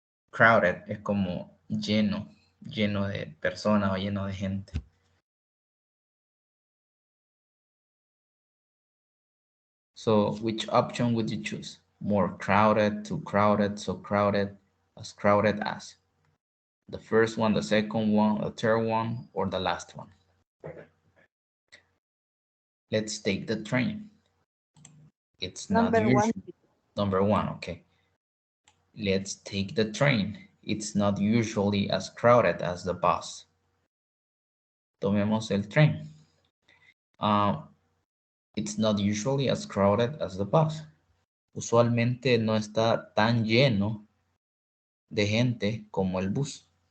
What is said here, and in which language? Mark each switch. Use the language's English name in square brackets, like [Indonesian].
[Spanish] Crowded es como lleno, lleno de personas o lleno de gente. [English] So, which option would you choose? More crowded, too crowded, so crowded? as crowded as. The first one, the second one, the third one, or the last one. Let's take the train. It's not Number one. usual. Number one, okay. Let's take the train. It's not usually as crowded as the bus. [Spanish] Tomemos el tren. [English] It's not usually as crowded as the bus. [Spanish] Usualmente no está tan lleno de gente como el bus.